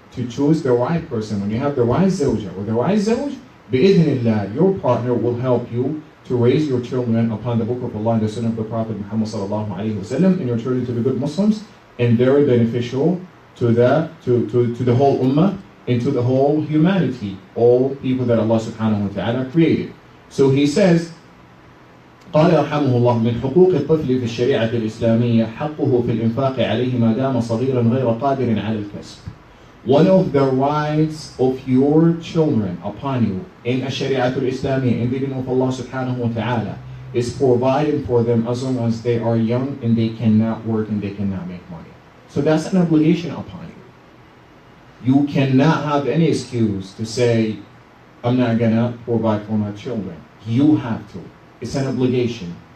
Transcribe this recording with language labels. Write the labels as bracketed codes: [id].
[en] To choose the right person. When you have the right zawja or the right zawj, bi'idhnillah, your partner will help you to raise your children upon the book of Allah and the Sunnah of the Prophet Muhammad sallallahu alaihi wasallam, and your children to be good Muslims and very beneficial to the whole ummah and to the whole humanity, all people that Allah subhanahu wa ta'ala created. So he says, [ar] قال رحمه الله من حقوق الطفل في الشريعة الإسلامية حقه في الإنفاق عليه ما دام صغيرا غير قادر على الكسب. [en] One of the rights of your children upon you in [ar] الشريعة الإسلامية, [en] in the name of Allah subhanahu wa ta'ala, is providing for them as long as they are young and they cannot work and they cannot make money. So that's an obligation upon you. You cannot have any excuse to say, I'm not going to provide for my children. You have to. It's an obligation.